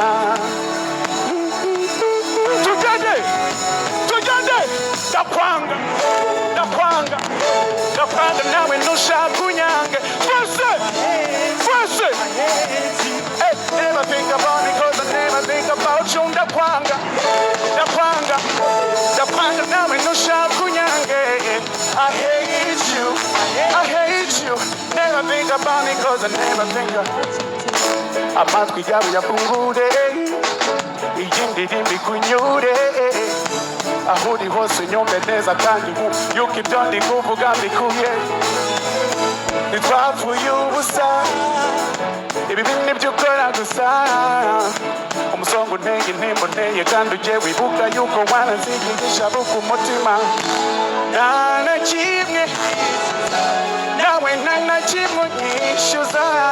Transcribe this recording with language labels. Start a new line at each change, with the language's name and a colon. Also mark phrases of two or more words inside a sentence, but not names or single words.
Kinyarwanda: tujyane ndakwanga nawe ntushaka unyange twese
English: never think about me cause I never think about you ndakwanga
Kinyarwanda: nawe ntushaka unyange
English: I hate you never think about me cause I never think
Kinyarwanda: amatwi yawe yafungure iyi ndirimbo ikunyure aho uri hose nyumve neza kandi yuko ibyo ndi kuvuga mbikuye ntitwapfuye ubusa ibi nibyo ukora gusa umusongo unteye intimba unteye kandi ujye wibuka yuko wanansigisha buka umutima nta na kimwe nawe nta na kimwe unyishyuza